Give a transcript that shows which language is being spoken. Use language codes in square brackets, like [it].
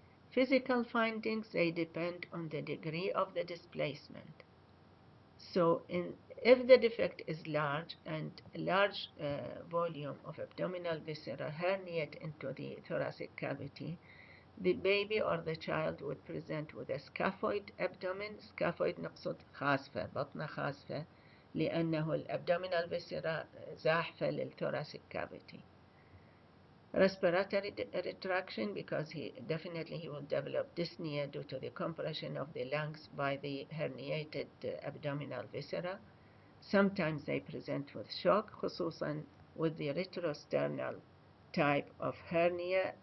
[en] Physical findings, they depend on the degree of the displacement. So if the defect is large and a large volume of abdominal viscera herniate into the thoracic cavity, the baby or the child would present with a scaphoid abdomen. [ar] scaphoid نقصد خاسفة، بطنة خاسفة لأنه الabdominal viscera زاحفة للthoracic cavity. [en] Respiratory retraction, because he will develop dyspnea due to the compression of the lungs by the herniated abdominal viscera. Sometimes they present with shock, خصوصا with the retrosternal type of hernia.